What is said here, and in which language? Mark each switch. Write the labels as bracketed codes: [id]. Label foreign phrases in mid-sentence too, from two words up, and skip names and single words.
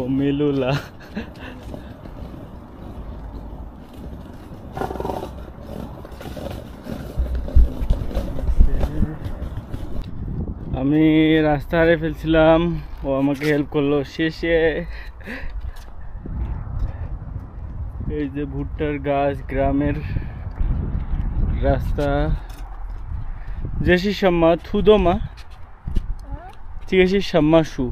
[zh] 迷路了。 [bn] আমি রাস্তা হারিয়ে ফেলছিলাম, ও আমাকে হেল্প করলো শেষে। এই যে ভুট্টার গাছ, গ্রামের রাস্তা। [zh] 这是什么土豆吗？这个是什么树？